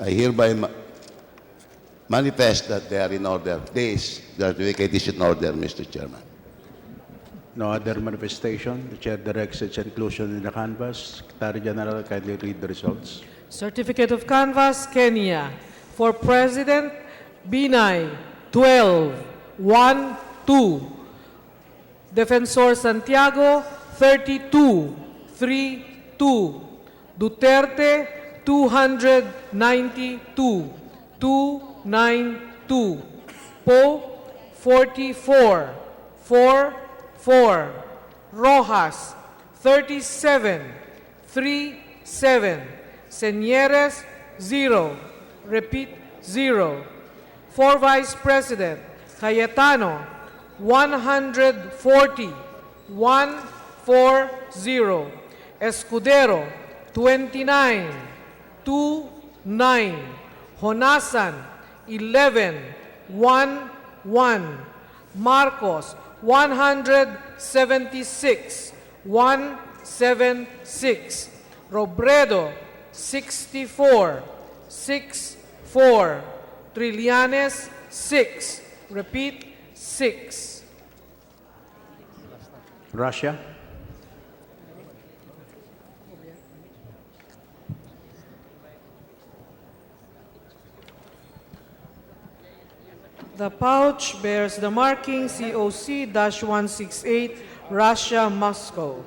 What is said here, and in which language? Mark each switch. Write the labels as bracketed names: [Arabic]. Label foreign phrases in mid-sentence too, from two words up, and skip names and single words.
[English] I hereby manifest that they are in order. This certificate is in order, Mr. Chairman. No other manifestation. The chair directs its inclusion in the canvas. Secretary General, kindly read the results. Certificate of Canvass, Kenya. For President, Binay, 12, 1, 2. Defensor Santiago, 32, 3, 2. Duterte, 292, 292. Poe, 44, 4, 4. Rojas, 37, 3, 7. Señeres, 0. Repeat, 0. For Vice President, Cayetano, 140, 140. Escudero, 29, 29. Honasan, 11, 1, 1. Marcos, 176, 176. Robredo, 64, 64. Trillanes, 6. Repeat, 6. Russia. The pouch bears the marking COC-168, Russia, Moscow.